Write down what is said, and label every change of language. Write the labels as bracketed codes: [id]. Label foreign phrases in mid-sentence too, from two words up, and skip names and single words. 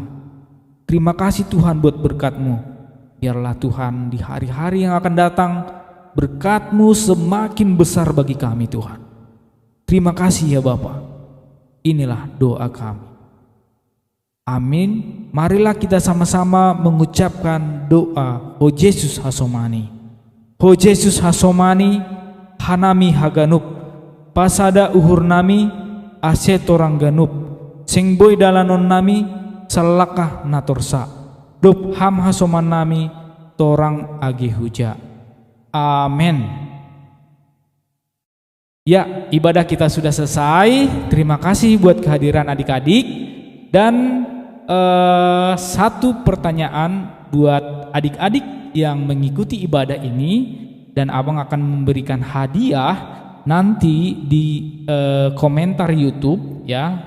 [id] Terima kasih Tuhan buat berkat-Mu. Biarlah Tuhan di hari-hari yang akan datang berkat-Mu semakin besar bagi kami Tuhan. Terima kasih ya Bapa. Inilah doa kami. Amin. Marilah kita sama-sama mengucapkan doa O Yesus Hasomani. [bts] O Yesus Hasomani, Hanami Haganup, pasada uhur nami, ase torang ganup, sing boy dalanon nami, salakah natorsa, dop ham hasoman nami, torang agi huja. Amin. [id] Ya, ibadah kita sudah selesai. Terima kasih buat kehadiran adik-adik. Dan satu pertanyaan buat adik-adik yang mengikuti ibadah ini, dan abang akan memberikan hadiah nanti di komentar YouTube, ya.